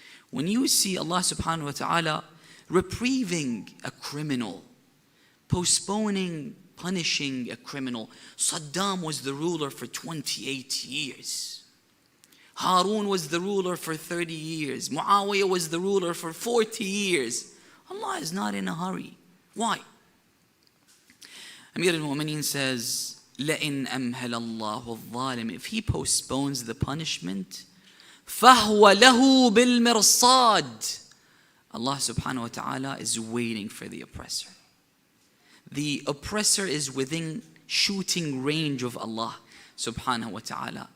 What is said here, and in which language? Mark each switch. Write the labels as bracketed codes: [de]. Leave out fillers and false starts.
[en] When you see Allah subhanahu wa ta'ala reprieving a criminal, postponing, punishing a criminal. Saddam was the ruler for 28 years. Harun was the ruler for 30 years. Muawiyah was the ruler for 40 years. Allah is not in a hurry. Why? Amir al-Mu'mineen says, [ar] لَإِنْ أَمْهَلَ اللَّهُ الظَّالِمِ. [en] If he postpones the punishment, [ar] فَهُوَ لَهُ بِالْمِرْصَادِ. [en] Allah subhanahu wa ta'ala is waiting for the oppressor. The oppressor is within shooting range of Allah subhanahu wa ta'ala.